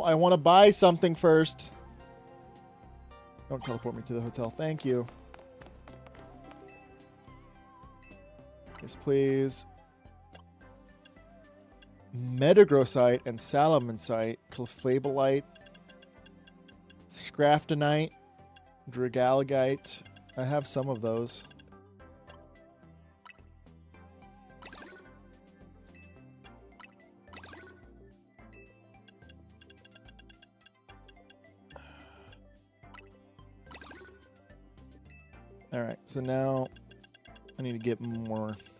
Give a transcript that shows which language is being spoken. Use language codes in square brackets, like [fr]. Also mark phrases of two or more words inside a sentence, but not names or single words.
[en] I want to buy something first. Don't teleport me to the hotel. Thank you. Yes, please. Metagrossite and Salamencite. Clefableite. Scraftonite. Dragalagite. I have some of those. Alright, so now I need to get more.